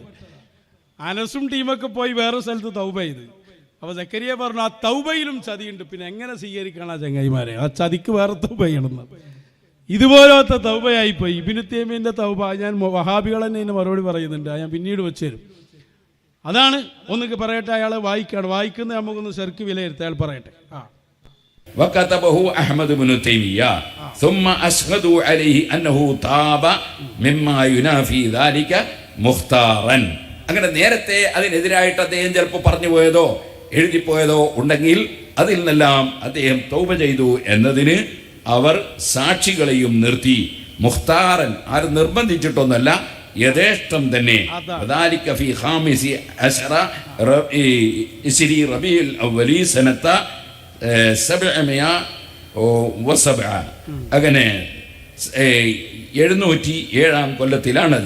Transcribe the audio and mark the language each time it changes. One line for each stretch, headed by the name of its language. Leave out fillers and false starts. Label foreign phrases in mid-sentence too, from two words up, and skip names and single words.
Malayalam: അനസും ടീമൊക്കെ പോയി വേറെ സ്ഥലത്ത് തൗബ ചെയ്ത്, അപ്പോൾ സക്കരിയ പറഞ്ഞു ആ തൗബയിലും ചതിയുണ്ട്, പിന്നെ എങ്ങനെ സ്വീകരിക്കണം ആ ചങ്ങായിമാരെ? ആ ചതിക്ക് വേറെ തൗബ ചെയ്യണമെന്ന്. ഇതുപോലത്തെ തൗബയായിപ്പോയി ഇബ്നു തൈമിയന്റെ തൗബ. ഞാൻ വഹാബികൾ തന്നെ ഇതിന് മറുപടി പറയുന്നുണ്ട്, ഞാൻ പിന്നീട് വെച്ച് തരും. അതാണ് ഒന്നൊക്കെ പറയട്ടെ. അയാൾ വായിക്കുന്നത് നമുക്കൊന്ന് ശരിക്ക് വിലയിരുത്താം. അയാൾ പറയട്ടെ.
Arabic: وكتبه أحمد بن تيمية ثم أشهدوا عليه أنه تاب مما ينافي ذلك مختارا.
Malayalam: അങ്ങനെ നേരത്തെ അതിനെതിരായിട്ട് അദ്ദേഹം ചിലപ്പോൾ പറഞ്ഞു പോയതോ എഴുതിപ്പോയതോ ഉണ്ടെങ്കിൽ അതിൽ നിന്നെല്ലാം അദ്ദേഹം തൗബ ചെയ്തു എന്നതിന് അവർ സാക്ഷികളെയും നിർത്തി. മുഖ്താറൻ, ആരും നിർബന്ധിച്ചിട്ടൊന്നല്ല, യഥേഷ്ടം തന്നെ. അങ്ങനെ 707 കൊല്ലത്തിലാണത്.